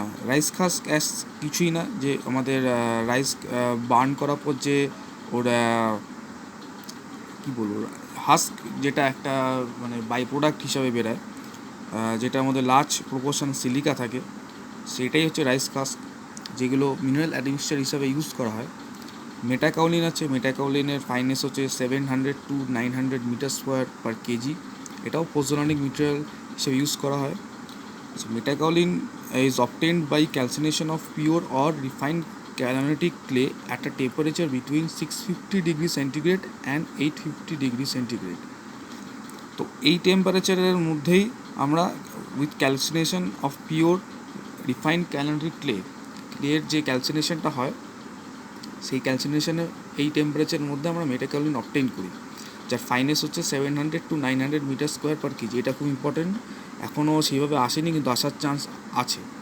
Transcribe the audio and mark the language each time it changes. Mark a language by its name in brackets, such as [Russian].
[Bangla] Rice husk ash কিছুই না, যে আমাদের রাইস বার্ন করার পর যে ওর কী বলবো হাস্ক, যেটা একটা মানে বাই প্রোডাক্ট হিসাবে বেরোয়, যেটার মধ্যে লার্জ প্রপোর্শন সিলিকা থাকে, সেটাই হচ্ছে রাইস হাস্ক, যেগুলো মিনারেল অ্যাডমিক্সচার হিসাবে ইউজ করা হয়। মেটাকাউলিন আছে। মেটাকাউলিনের ফাইনেস হচ্ছে 700 to 900 metre square per KG. এটাও পোজোলানিক মেটেরিয়াল হিসেবে ইউজ করা হয়। [English] Metakaolin is obtained by calcination of pure or refined granitic clay at a temperature between 650 degree centigrade and 850 degree centigrade। [Bangla] তো এই টেম্পারেচারের মধ্যেই আমরা with calcination of pure refined গ্রানিটিক ক্লের যে ক্যালসিনেশনটা হয়, সেই ক্যালসিনেশনের এই টেম্পারেচারের মধ্যে আমরা মেটাকাউলিন অবটেইন করি। যার ফাইনেস হচ্ছে 700 to 900 metre square per KG. এটা খুব ইম্পর্টেন্ট, এখনও সেইভাবে আসেনি কিন্তু আসার চান্স আছে।